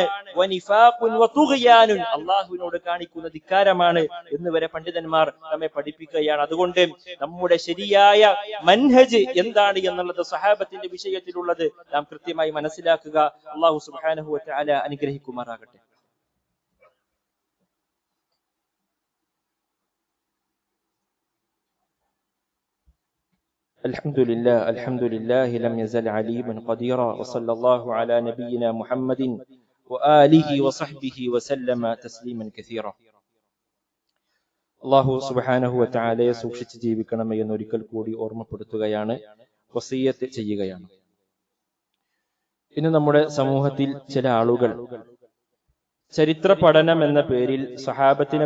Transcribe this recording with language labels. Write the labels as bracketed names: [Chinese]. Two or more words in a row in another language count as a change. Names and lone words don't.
[Arabic] ونفاق وطغيان, [Malayalam] അല്ലാഹുവിനോട് കാണിക്കുന്ന ധിക്കാരമാണ് എന്ന് വരെ പണ്ഡിതന്മാർ നമ്മെ പഠിപ്പിക്കുകയാണ്. അതുകൊണ്ട് നമ്മുടെ ശരിയായ മൻഹജ് എന്താണ് എന്നുള്ളത് സഹാബത്തിന്റെ വിഷയത്തിലുള്ളത് നാം കൃത്യമായി മനസ്സിലാക്കുക. [Arabic] الله سبحانه وتعالى [Malayalam] അനുഗ്രഹിക്കുമാറാകട്ടെ. [Arabic] الحمد لله لم يزل عليما قديرا وصلى الله على نبينا محمد وآله وصحبه وسلم تسليما كثيرا. الله سبحانه وتعالى [Malayalam] സൂക്ഷിച്ച് ജീവിക്കണമേ എന്ന് ഒരിക്കൽ കൂടി ഓർമ്മപ്പെടുത്തുകയാണ്, വസിയ്യത്ത് ചെയ്യുകയാണ്. ഇന്ന് നമ്മുടെ സമൂഹത്തിൽ ചില ആളുകൾ ചരിത്ര പഠനം എന്ന പേരിൽ സഹാബത്തിനെ